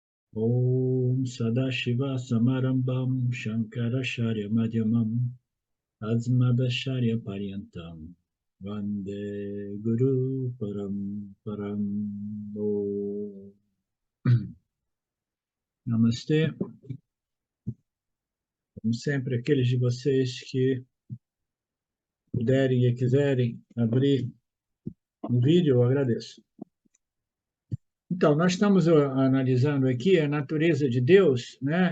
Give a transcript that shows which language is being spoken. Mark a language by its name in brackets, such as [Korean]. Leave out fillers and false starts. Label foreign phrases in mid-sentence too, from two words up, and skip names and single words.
[Sanskrit] Om Sadashiva Samarambam Shankaracharya Madhyamam Asmadacharya Paryantam Vande Guru Param. Om. [Portuguese] Namastê. Como sempre, aqueles de vocês que puderem e quiserem abrir o vídeo, eu agradeço. Então, nós estamos analisando aqui a natureza de Deus, né?